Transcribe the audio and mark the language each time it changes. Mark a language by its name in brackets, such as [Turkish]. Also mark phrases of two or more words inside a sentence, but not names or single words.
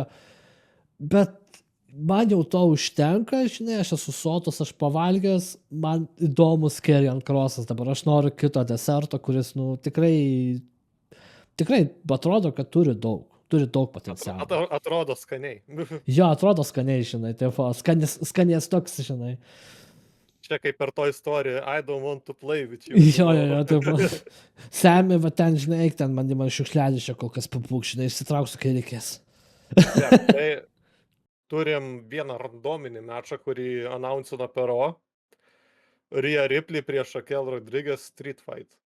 [Lithuanian] Bet man jau to užtenka, žinai, aš esu sotus, aš pavalgęs, man įdomus Karrion Crossas. Dabar aš noriu kito deserto, kuris, nu, tikrai atrodo, kad turi daug potencialo. Atrodo skaniai. Jo, atrodo skaniai, žinai, taip, skanės toks, žinai. Čia kaip per to istoriją, [English] I don't want to play with you. [Lithuanian] Jo, taip. Semi, va ten, žinai, ten man šiukšlelį čia kol kas papūk, žinai, išsitrauksiu, kai reikės. Tai turim vieną randominį mečą, kurį announcino Pero. Rhea Ripley prieš Raquel Rodriguez [English] Street Fight.